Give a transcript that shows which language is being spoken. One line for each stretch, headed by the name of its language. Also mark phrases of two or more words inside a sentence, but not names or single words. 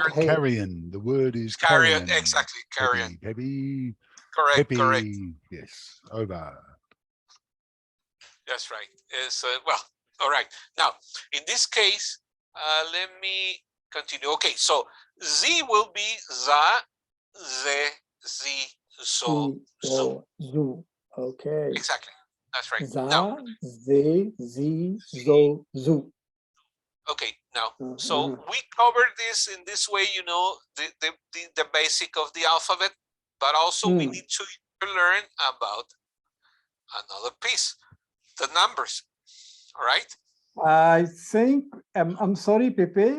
English: carrion. The word is carrion. carrion. Exactly, carrion. Pepe. Correct. Pepe. Correct. Yes. Over. That's right. It's well. All right. Now, in this case, let me continue. Okay. So Z will be za, ze, zi, zo, zu. Zu. Okay. Exactly. That's right. Za, Now, ze, zi, zo, zu. okay. Now, so we covered this in this way, you know, the basic of the alphabet, but also we need to learn about another piece, the numbers. All right. I think I'm sorry, Pepe.